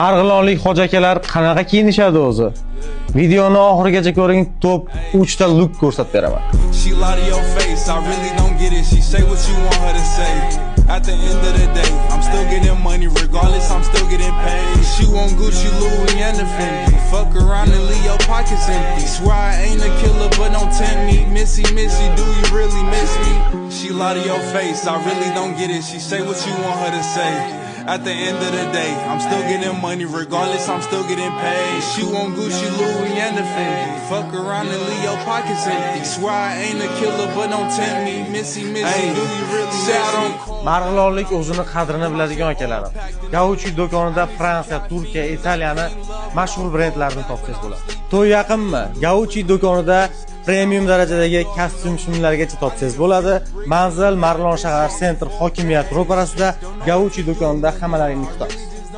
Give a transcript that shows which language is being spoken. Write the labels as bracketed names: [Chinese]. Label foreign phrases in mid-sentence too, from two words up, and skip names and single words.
[Uzbek] Marg'ilonlik hoji akalar qanaqa kiyinishadi o'zi? Videoni oxirigacha ko'ring, top 3 ta look ko'rsatib beraman. [English] She lie to your face, I really don't get it. She say what you want her to say. At the end of the day, I'm still getting money regardless, I'm still getting paid. She want Gucci, Louis, and the Fendi. Fuck around and leave your pockets empty. Swear I ain't a killer, but don't tempt me. Missy, Missy, do you really miss me? She lie to your face, I really don't get it. She say what you want her to say. At the end of the day, I'm still getting money regardless, I'm still getting paid. She want Gucci, Louis, and the Fendi. Fuck around and leave your pockets empty. Swear I ain't a killer, but don't tempt me. Missy, Missy, do you really miss me? [Uzbek] Marg'ilonlik o'zini qadrini biladigan akalarim. Gauchi do'konida Fransiya, Turkiya, Italiyani mashhur brendlarini topsangiz bo'ladi. To'y yaqinmi? Gauchi do'konida premium darajadagi kostyum shimlargacha topsangiz bo'ladi. Manzil Marg'ilon shahar sentr hokimiyat ro'parasida Gauchi do'konida hammalaringni kutamiz.